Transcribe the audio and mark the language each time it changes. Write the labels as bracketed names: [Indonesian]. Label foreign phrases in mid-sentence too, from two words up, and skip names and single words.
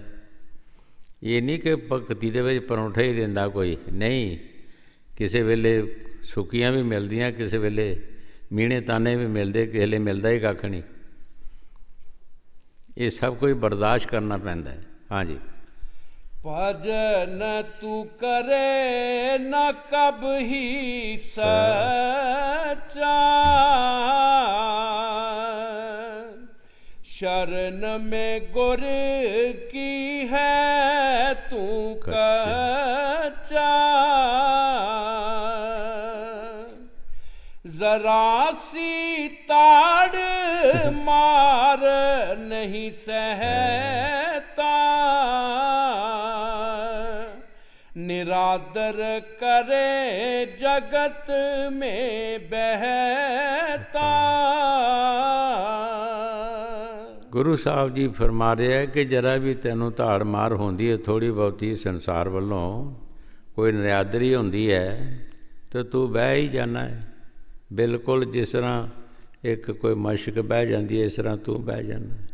[Punjabi] ਇਹ ਨਹੀਂ ਕਿ ਭਗਤੀ ਦੇ ਵਿੱਚ ਪਰੌਂਠਾ ਹੀ ਦਿੰਦਾ ਕੋਈ, ਨਹੀਂ। ਕਿਸੇ ਵੇਲੇ ਸੁੱਕੀਆਂ ਵੀ ਮਿਲਦੀਆਂ, ਕਿਸੇ ਵੇਲੇ ਮੀਣੇ ਤਾਨੇ ਵੀ ਮਿਲਦੇ, ਕਿਸੇ ਵੇਲੇ ਮਿਲਦਾ ਹੀ ਕੱਖ ਨਹੀਂ। ਇਹ ਸਭ ਕੁਝ ਬਰਦਾਸ਼ਤ ਕਰਨਾ ਪੈਂਦਾ ਹੈ। ਹਾਂਜੀ। [Hindi] भजन तू करे न कब ही सच्चा, शरण में गुर की है तू कच्चा। जरा सी ताड़ मार नहीं सहता, निरादर करे जगत में बहता। [Punjabi] ਗੁਰੂ ਸਾਹਿਬ ਜੀ ਫਰਮਾ ਰਿਹਾ ਕਿ ਜਰਾ ਵੀ ਤੈਨੂੰ ਧਾੜ ਮਾਰ ਹੁੰਦੀ ਹੈ ਥੋੜ੍ਹੀ ਬਹੁਤੀ ਸੰਸਾਰ ਵੱਲੋਂ, ਕੋਈ ਨਿਰਾਦਰੀ ਹੁੰਦੀ ਹੈ ਤਾਂ ਤੂੰ ਬਹਿ ਹੀ ਜਾਣਾ ਹੈ। ਬਿਲਕੁਲ ਜਿਸ ਤਰ੍ਹਾਂ ਇੱਕ ਕੋਈ ਮਸ਼ਕ ਬਹਿ ਜਾਂਦੀ ਹੈ, ਇਸ ਤਰ੍ਹਾਂ ਤੂੰ ਬਹਿ ਜਾਣਾ।